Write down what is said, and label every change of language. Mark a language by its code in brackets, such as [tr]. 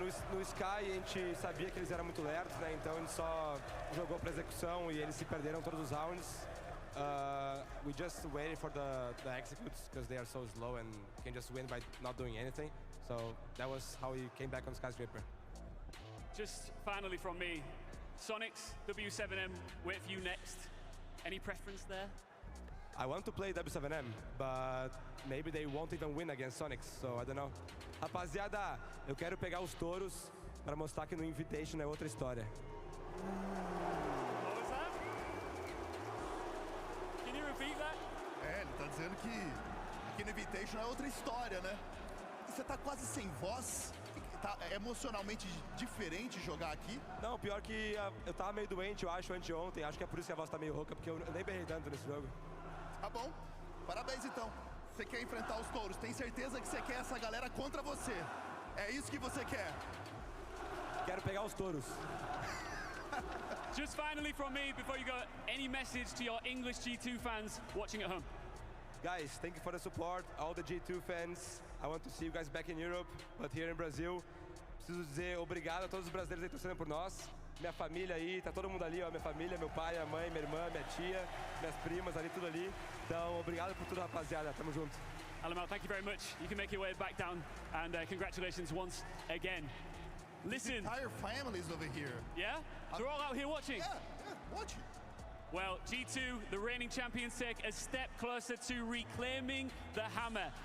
[pt] No Sky a gente sabia que eles eram muito lertos, né? Então a gente só jogou para execução e eles se perderam todos os rounds. [en] We just waited for the executes because they are so slow and can just win by not doing anything. So that was how we came back on Skyscraper. Just finally from me, Sonics, W7M, wait for you next. Any preference there? I want to play W7M, but maybe they won't even win against Sonics, so I don't know. [pt] Rapaziada, eu quero pegar os touros para mostrar que no Invitation é outra história. [en] What was that? Can you repeat that? [pt] Ele tá dizendo que aqui no Invitation é outra história, né? Você tá quase sem voz? Tá emocionalmente diferente jogar aqui? Não, pior que eu tava meio doente, eu acho, anteontem. Acho que é por isso que a voz tá meio rouca, porque eu nem berrei tanto nesse jogo. Tá bom. Parabéns, então. Você quer enfrentar os touros. Tem certeza que você quer essa galera contra você. É isso que você quer. Quero pegar os touros. [en] Just finally from me, before you go, any message to your English G2 fans watching at home? Guys, thank you for the support, all the G2 fans. I want to see you guys back in Europe, but here in Brazil. [pt] Preciso dizer obrigado a todos os brasileiros aí torcendo por nós. Minha família aí, tá todo mundo ali, ó, minha família, meu pai, minha mãe, minha irmã, minha tia, minhas primas ali, tudo ali. Então, obrigado por tudo, rapaziada. Tamo junto. [en] Alamal, thank you very much. You can make your way back down, and congratulations once again. Listen. The entire family's over here. Yeah? They're all out here watching? Yeah, watching. Well, G2, the reigning champions, take a step closer to reclaiming the hammer.